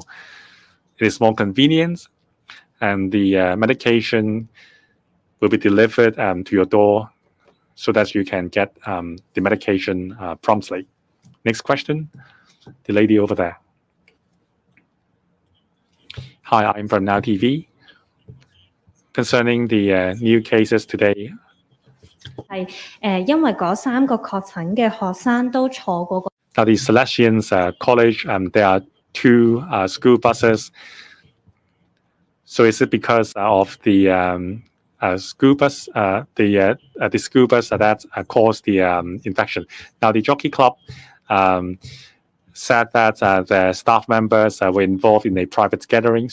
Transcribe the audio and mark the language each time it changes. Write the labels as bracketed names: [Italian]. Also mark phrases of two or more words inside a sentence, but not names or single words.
[English] It is more convenient, and the medication will be delivered to your door so that you can get the medication promptly. Next question, the lady over there. Hi, I'm from Now TV. Concerning the new cases today. [Cantonese] 因為嗰3個確診嘅學生都坐過個 [English] Now, the Salesians College, there are 2 school buses. So is it because of the school bus, the school bus that caused the infection? Now, the Jockey Club said that the staff members were involved in a private gathering.